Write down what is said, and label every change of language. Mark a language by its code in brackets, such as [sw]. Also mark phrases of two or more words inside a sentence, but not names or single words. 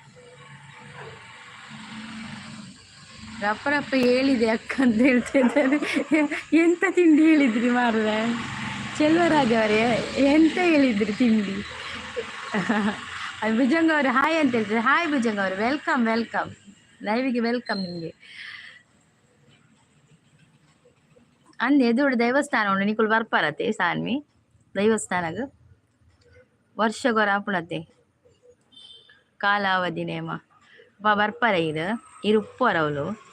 [kn] ರಪ್ಪ ರಪ್ಪ ಹೇಳಿದೆ ಅಕ್ಕ ಅಂತ ಹೇಳ್ತಾ ಇದ್ದಾರೆ. ಎಂತ ತಿಂಡಿ ಹೇಳಿದ್ರಿ ಮಾರ್ರೆ ಚೆಲ್ವರಾಜ್ ಅವರೇ, ಎಂತ ಹೇಳಿದ್ರಿ ತಿಂಡಿ? ಭುಜಂಗ ಅವರು ಹಾಯ್ ಅಂತ ಹೇಳ್ತಾರೆ. ಹಾಯ್ ಭುಜಂಗ ಅವರು, [en] welcome welcome, [kn] ಲೈವಿಗೆ ವೆಲ್ಕಮ್ ನಿಮಗೆ. [tcy] ಅಂದೆ ಎದುರು ದೇವಸ್ಥಾನ ಉಂಡು ನಿಕುಲು ಬರ್ಪಾರತೆ ಸಾನ್ವಿ ದೇವಸ್ಥಾನಗ ವರ್ಷಗೊರ ಆಪುಣತೆ ಕಾಲಾವಧಿ ನೇಮ ಬರ್ಪಾರ ಇರು ಉಪ್ಪುವರ ಅವಳು.